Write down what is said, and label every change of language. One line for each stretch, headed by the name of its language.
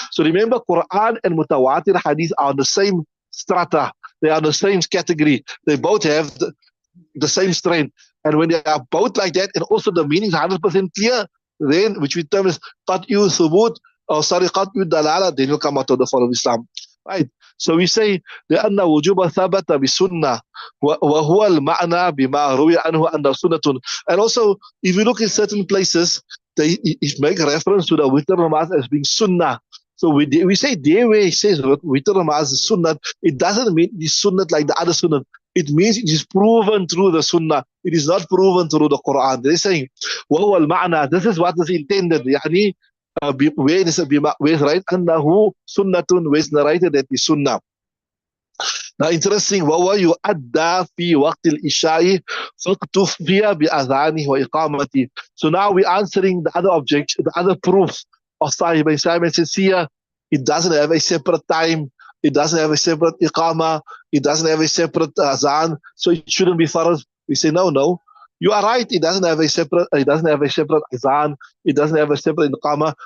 English: So remember, Quran and mutawatir hadith are the same strata. They are the same category. They both have the same strength. And when they are both like that, and also the meaning is 100% clear, then, which we term as qat'iyyu thubut, qat'iyyu dalala, then you come out of the fold of Islam. Right? So we say,
Arabic: لأن وجوب ثبت بسنة وهو المعنى بما روي عنه أن سنة.
English: And also, if you look in certain places, they make reference to the witr namaz as being sunnah. So we say there where it says witr namaz is sunnah, it doesn't mean it's sunnah like the other sunnah. It means it is proven through the sunnah. It is not proven through the Quran. They're saying,
Arabic: وهو المعنى,
English: this is what is intended. يعني where is right? أنه sunnatun, where is narrated that is sunnah. Now, interesting.
Arabic: وهو يؤدى في وقت الإشاء فاكتفي بأذانه وإقامته.
English: So now we're answering the other objection, the other proof of Sahih by Simon says here, it doesn't have a separate time, it doesn't have a separate iqama, it doesn't have a separate azan, so it shouldn't be farz. We say no, no. You are right. It doesn't have a separate. It doesn't have a separate azan. It doesn't have a separate iqama.